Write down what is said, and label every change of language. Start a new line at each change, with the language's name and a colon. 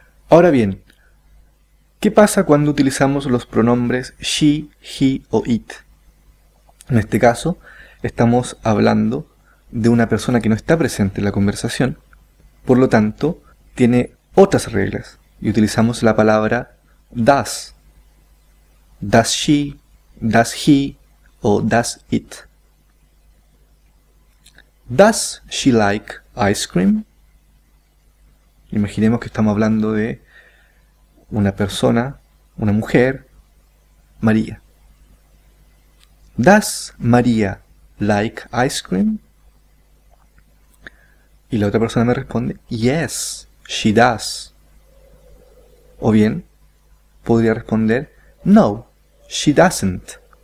Spanish: Ahora bien, ¿qué pasa cuando utilizamos los pronombres she, he o it? En este caso, estamos hablando de una persona que no está presente en la conversación, por lo tanto, tiene otras reglas, y utilizamos la palabra does.
English: Does she, does he o does it. Does she like ice cream?
Spanish: Imaginemos que estamos hablando de una persona, una mujer, María.
English: Does María like ice cream?
Spanish: Y la otra persona me responde,
English: yes, she does.
Spanish: O bien, podría responder,
English: no, she doesn't.